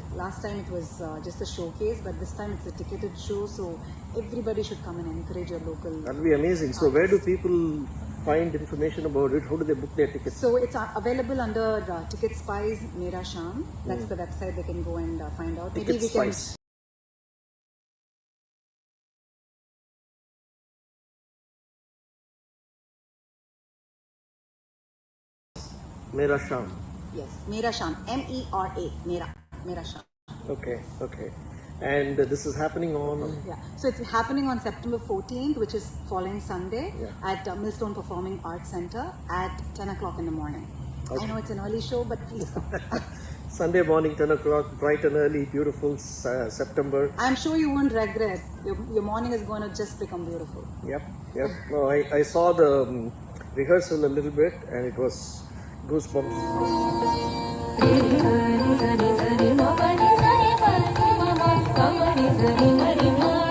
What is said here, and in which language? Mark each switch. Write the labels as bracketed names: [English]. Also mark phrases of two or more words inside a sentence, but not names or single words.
[English] Last time it was just a showcase, but this time it's a ticketed show, so everybody should come and encourage your local. That will be amazing. So where do people find information about it? How do they book their tickets? So it's available under Ticket Spice Mera Shyam. That's the website they can go and find out. Ticket Maybe we Spice. can. Mera Shyam. Yes, Mera Shyam. MERA. Mera Shyam. Okay. And this is happening on? Yeah. So it's happening on September 14th, which is following Sunday, at Millstone Performing Arts Center at 10 o'clock in the morning. Okay. I know it's an early show, but please come. Sunday morning, 10 o'clock, bright and early, beautiful September. I'm sure you won't regret. Your morning is going to just become beautiful. Yep. No, I saw the rehearsal a little bit, and it was goosebumps. Zari zari zari ma pa ni zari pa ni ma ma pa ma ni zari ma ri ma